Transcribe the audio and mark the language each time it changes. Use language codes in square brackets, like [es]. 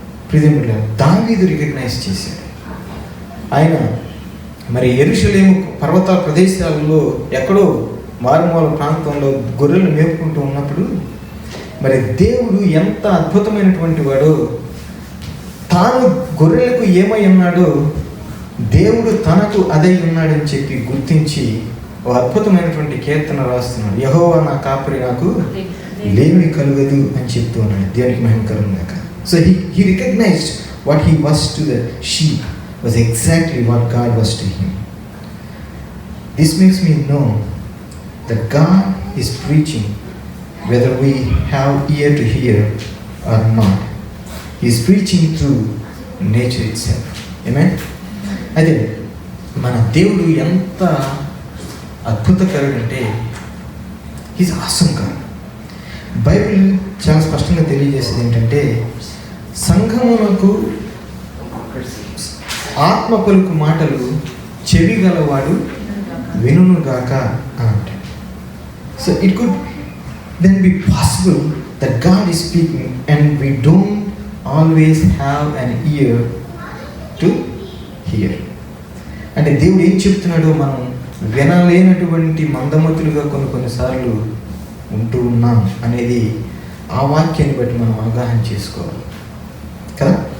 [te] ప్రియమైన దావీదు రికగ్నైజ్ చేశాడు. ఆయన మరి యెరూషలేము పర్వత ప్రదేశాలలో ఎక్కడో మారుమూల ప్రాంతంలో గొర్రెలు మేపుకుంటూ ఉన్నప్పుడు మరి దేవుడు ఎంత అద్భుతమైనటువంటి వాడో, తాను గొర్రెలకు ఏమై ఉన్నాడో దేవుడు తనకు అదై ఉన్నాడని చెప్పి గుర్తించి ఓ అద్భుతమైనటువంటి కీర్తన రాస్తున్నాడు. యెహోవా నా కాపరి, నాకు లేమి కలుగదు అని చెప్తూ ఉన్నాడు. దేవునికి మహిమ కలుగుగాక. [en] So he recognized what he was to the sheep was exactly what God was to him. This makes me know that God is preaching whether we have ear to hear or not. He is preaching through nature itself. Amen. [te] అదే మన దేవుడు ఎంత అద్భుతకరుడంటే [en] He's awesome God. [te] Bible చాలా స్పష్టంగా తెలియజేసేది ఏంటంటే సంఘమునకు ఆత్మ పలుకు మాటలు చెవి గలవాడు వినుగాక అని అంటాడు. [en] So it could then be possible that God is speaking and we don't always have an ear to hear. [te] అంటే దేవుడు ఏం చెప్తున్నాడో మనం వినలేనటువంటి మందమతులుగా కొన్నిసార్లు ఉంటూ ఉన్నాం అనేది ఆ వాక్యాన్ని బట్టి మనం అవగాహన చేసుకోవాలి కదా.